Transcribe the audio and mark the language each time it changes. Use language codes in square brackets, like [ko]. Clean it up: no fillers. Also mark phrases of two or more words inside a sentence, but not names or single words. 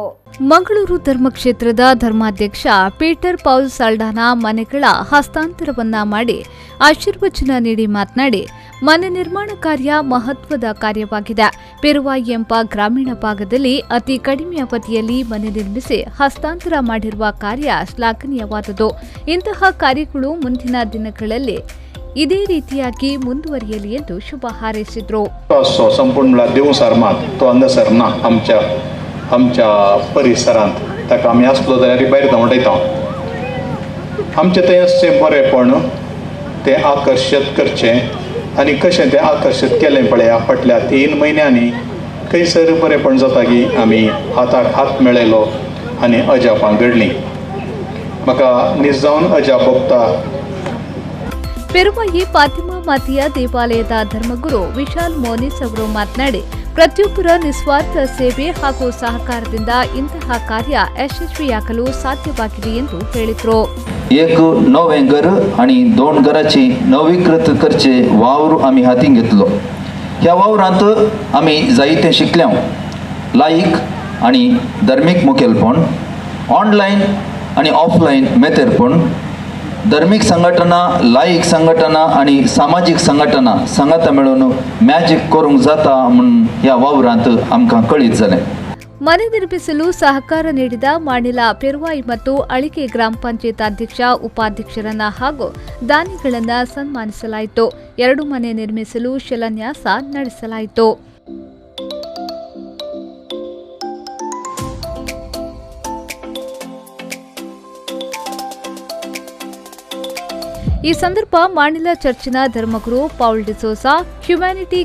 [kn] ಮಂಗಳೂರು ಧರ್ಮಕ್ಷೇತ್ರದ ಧರ್ಮಾಧ್ಯಕ್ಷ ಪೀಟರ್ ಪೌಲ್ ಸಾಲ್ಡಾನ ಮನೆಗಳ ಹಸ್ತಾಂತರವನ್ನ ಮಾಡಿ ಆಶೀರ್ವಚನ ನೀಡಿ ಮಾತನಾಡಿ, ಮನೆ ನಿರ್ಮಾಣ ಕಾರ್ಯ ಮಹತ್ವದ ಕಾರ್ಯವಾಗಿದೆ. ಪೆರುವಾಯಿ ಎಂಬ ಗ್ರಾಮೀಣ ಭಾಗದಲ್ಲಿ ಅತಿ ಕಡಿಮೆ ಅವಧಿಯಲ್ಲಿ ಮನೆ ನಿರ್ಮಿಸಿ ಹಸ್ತಾಂತರ ಮಾಡಿರುವ ಕಾರ್ಯ ಶ್ಲಾಘನೀಯವಾದುದು. ಇಂತಹ ಕಾರ್ಯಗಳು ಮುಂದಿನ ದಿನಗಳಲ್ಲಿ ಇದೇ ರೀತಿಯಾಗಿ ಮುಂದುವರಿಯಲಿ ಎಂದು ಶುಭ ಹಾರೈಸಿದರು. [kok] संपूर्ण देवसार मात तो हांगासर ना आमच्या परिसरांत ताका आमी आसलो जाल्यार भायर धांवडयता. आमचें तें अशें बरेंपण तें आकर्शीत करचें आनी कशें तें आकर्शीत केलें पळया फाटल्या 3 म्हयन्यांनी खंयसर बरेंपण जाता की आमी हाताक हात मेळयलो आनी अजापां घडलीं. म्हाका निजावन अजाप भोगता. [kn] ಪೆರುವಾಯಿ ಫಾತಿಮಾ ಮಾತೆಯ ದೇವಾಲಯದ ಧರ್ಮಗುರು ವಿಶಾಲ್ ಮೋನಿಸ್ ಅವರು ಮಾತನಾಡಿ, ಪ್ರತಿಯೊಬ್ಬರ ನಿಸ್ವಾರ್ಥ ಸೇವೆ ಹಾಗೂ ಸಹಕಾರದಿಂದ ಇಂತಹ ಕಾರ್ಯ ಯಶಸ್ವಿಯಾಗಲು ಸಾಧ್ಯವಾಗಿದೆ ಎಂದು ಹೇಳಿದರು. [kok] एक नवें घर आणि 2 घराची नवीकृत करचे वावर आमी हातीन घेतलो. ह्या वावरांत आमी जायतें शिकल्या. लायक आनी धर्मीक मुखेलपण, ऑनलायन आनी ऑफलायन मेतेरपण, धर्मीक संघटना, लायक संघटना आणि सामाजिक संघटना संगता मेळून मॅजिक करूंक जाता म्हणून ह्या वावरांत आमकां कळीत जालें. [kn] ಮನೆ ನಿರ್ಮಿಸಲು ಸಹಕಾರ ನೀಡಿದ ಮಾಣಿಲ ಪೆರುವಾಯಿ ಮತ್ತು ಅಳಿಕೆ ಗ್ರಾಮ ಪಂಚಾಯತ್ ಅಧ್ಯಕ್ಷ ಉಪಾಧ್ಯಕ್ಷರನ್ನ ಹಾಗೂ ದಾನಿಗಳನ್ನ ಸನ್ಮಾನಿಸಲಾಯಿತು. 2 ಮನೆ ನಿರ್ಮಿಸಲು ಶಿಲಾನ್ಯಾಸ ನಡೆಸಲಾಯಿತು. ಈ ಸಂದರ್ಭ ಮಾಣಿಲ ಚರ್ಚಿನ ಧರ್ಮಗುರು ಪೌಲ್ ಡಿಸೋಸಾ, ಹ್ಯುಮ್ಯಾನಿಟಿ